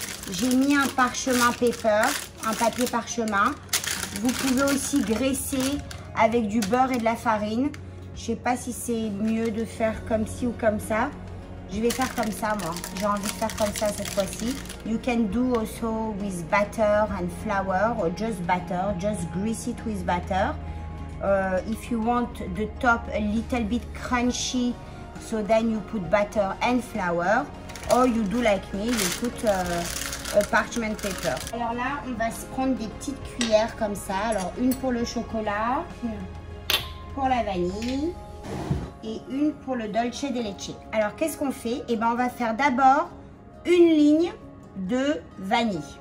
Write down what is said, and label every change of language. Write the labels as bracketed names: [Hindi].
[French] J'ai mis un parchemin paper, un papier parchemin. Vous pouvez aussi graisser avec du beurre et de la farine. Je sais pas si c'est mieux de faire comme ci ou comme ça. Je vais faire comme ça, moi. J'ai envie de faire comme ça cette fois-ci. [English] You can do also with butter and flour, or just butter. Just grease it with butter. If you want the top a little bit crunchy, so then you put butter and flour. Or you do like me, you put a parchment paper. [French] Alors là, on va se prendre des petites cuillères comme ça. Alors une pour le chocolat, une pour la vanille et une pour le dolce de leche. Alors qu'est-ce qu'on fait? Eh ben on va faire d'abord une ligne de vanille.